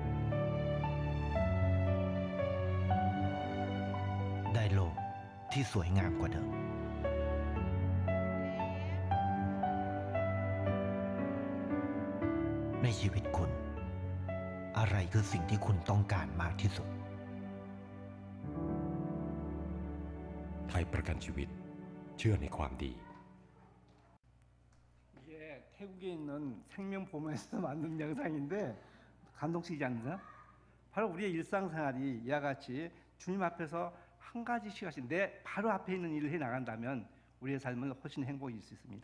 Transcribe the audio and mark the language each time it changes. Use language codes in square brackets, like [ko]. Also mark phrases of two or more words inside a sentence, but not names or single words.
[th] ได้โลกที่สวยงามกว่าเดิม ในชีวิตคุณ อะไรคือสิ่งที่คุณต้องการมากที่สุด ไทยประกันชีวิตเชื่อในความดี [ko] 이게 태국에 있는 생명보험에서 만든 영상인데 감동적이지 않나요? 바로 우리의 일상생활이 이와 같이 주님 앞에서 한 가지씩 하신 내 바로 앞에 있는 일을 해 나간다면 우리의 삶은 훨씬 행복해질 수 있습니다.